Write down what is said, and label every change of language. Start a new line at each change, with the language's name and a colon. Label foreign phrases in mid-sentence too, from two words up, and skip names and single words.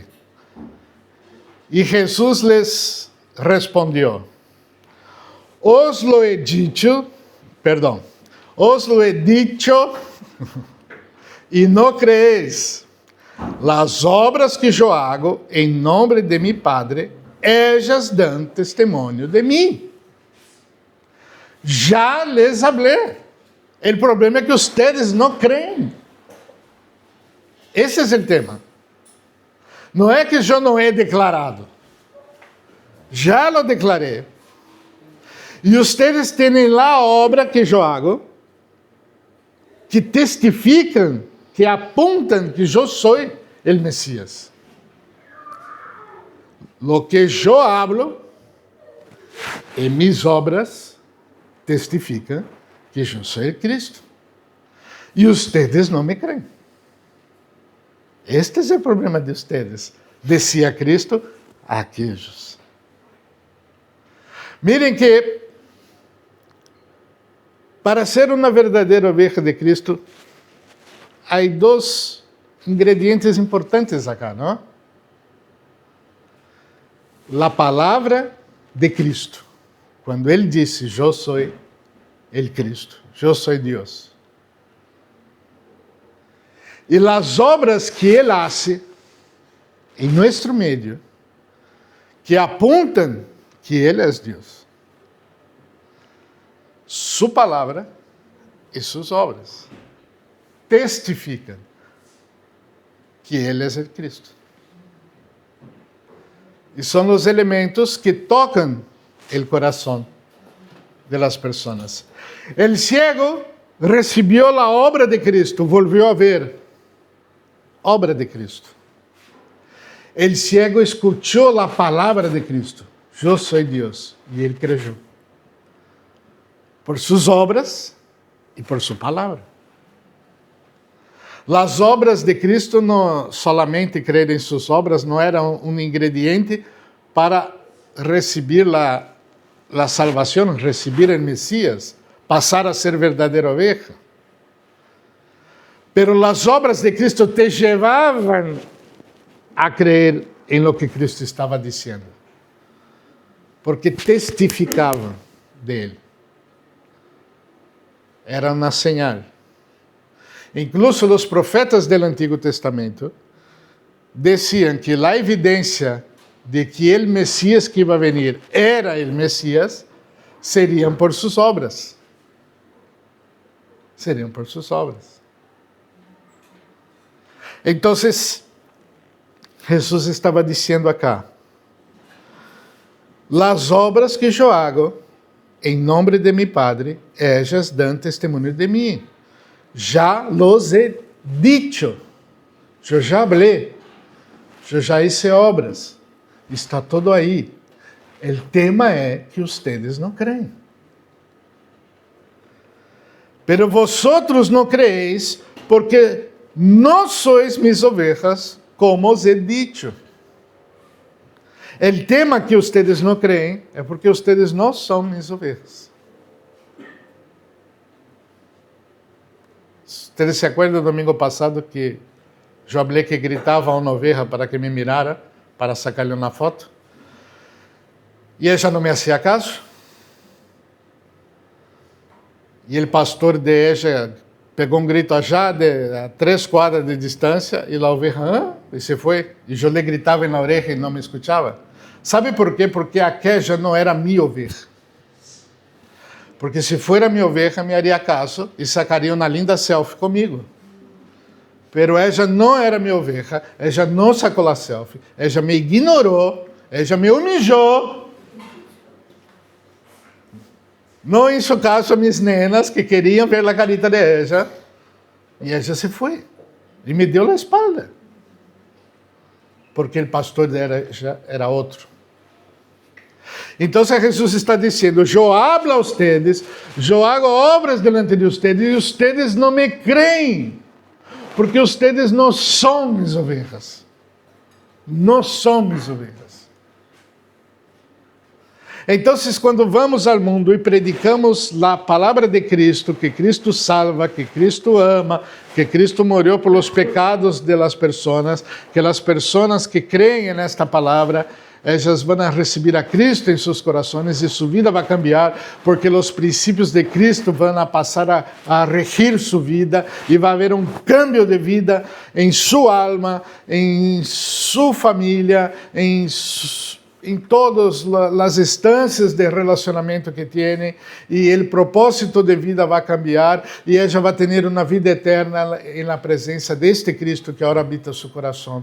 Spanish: Y Jesús les respondió, os lo he dicho y no creéis. Las obras que yo hago en nombre de mi Padre, ellas dan testimonio de mí. Ya les hablé. El problema es que ustedes no creen.
Portuguese: Esse é o tema. Não é que eu não
Spanish: he declarado. Já lo declaré.
Portuguese: E vocês têm lá a obra que eu hago, que testificam, que apontam que eu sou o Messias.
Spanish: Lo que
Portuguese: eu hablo em
Spanish: mis obras
Portuguese: testificam que eu sou o Cristo. E vocês não me creem. Este é o problema de vocês,
Spanish: decía Cristo a aquellos.
Portuguese: Miren que para ser uma verdadeira oveja de Cristo, há dois ingredientes importantes
Spanish: acá, ¿no?
Portuguese: La palavra de Cristo. Quando Ele disse, eu sou el Cristo, eu sou Deus. E as obras que Ele hace em nosso meio, que apontam que Ele é Deus. Sua palavra e suas obras testificam que Ele é o Cristo. E são os elementos que tocam o coração das pessoas. O ciego recebeu a obra de Cristo,
Spanish: volviu a ver.
Portuguese: Obra de Cristo.
Spanish: El ciego escuchó la palabra de Cristo. Yo soy Dios. Y él creyó. Por sus obras y por su palabra. Las obras de Cristo, no solamente creer en sus obras, no eran un ingrediente para recibir la salvación, recibir el Mesías, pasar a ser verdadeira oveja.
Portuguese: Pero as obras de Cristo te levavam a crer em
Spanish: lo que
Portuguese: Cristo estava dizendo, porque testificavam dele. Era uma señal. Incluso os profetas do Antigo Testamento diziam que a evidência de que o Messias que
Spanish: iba a venir
Portuguese: era o Messias seriam por suas obras. Seriam por suas obras. Então, Jesus estava dizendo acá: as obras que eu hago em nome de
Spanish: mi Padre, ellas dan
Portuguese: testemunho de mim.
Spanish: Já los he dicho.
Portuguese: Eu já hablé. Eu já hice obras. Está todo aí. O tema é que ustedes não creem.
Spanish: Pero vosotros não creéis porque não sois mis ovejas, como os he dicho.
Portuguese: O tema que ustedes não creem é porque ustedes não são
Spanish: mis ovejas. Ustedes se acuerdan
Portuguese: do domingo passado que eu falei que gritava a uma oveja
Spanish: para que me mirara,
Portuguese: para sacar-lhe uma foto? E ela não
Spanish: me hacía caso.
Portuguese: E o pastor
Spanish: de ella
Portuguese: pegou um grito allá a 3 quadras de distância e a oveja e se foi. E eu lhe gritava na orelha e não me escutava. Sabe por quê? Porque aquela não era minha oveja. Porque
Spanish: se fuera
Portuguese: minha oveja,
Spanish: me haria caso
Portuguese: e sacaria uma linda selfie comigo.
Spanish: Pero ella
Portuguese: não era minha oveja, ella não sacou a selfie, ella me ignorou, ella me humilhou. Não
Spanish: hizo caso a mis nenas
Portuguese: que queriam ver a
Spanish: carita de ella.
Portuguese: E ella se foi. E me deu a espalda. Porque o pastor dela era outro. Então Jesus está dizendo: eu
Spanish: hablo a ustedes,
Portuguese: eu
Spanish: hago obras delante de ustedes,
Portuguese: e ustedes não me creem, porque ustedes não são
Spanish: mis ovejas.
Portuguese: Não são
Spanish: mis ovejas.
Portuguese: Então, quando vamos ao mundo e predicamos a palavra de Cristo, que Cristo salva, que Cristo ama, que Cristo morreu
Spanish: por los pecados de las
Portuguese: personas, que as pessoas que creem nesta palavra, elas vão receber a Cristo em seus corações e sua vida vai cambiar, porque os princípios de Cristo vão passar a regir sua vida e vai haver um cambio de vida em sua alma, em sua família, em todas as instâncias de relacionamento que tem, e o propósito de vida vai cambiar, e ela vai ter uma vida eterna na presença deste Cristo que agora habita seu coração.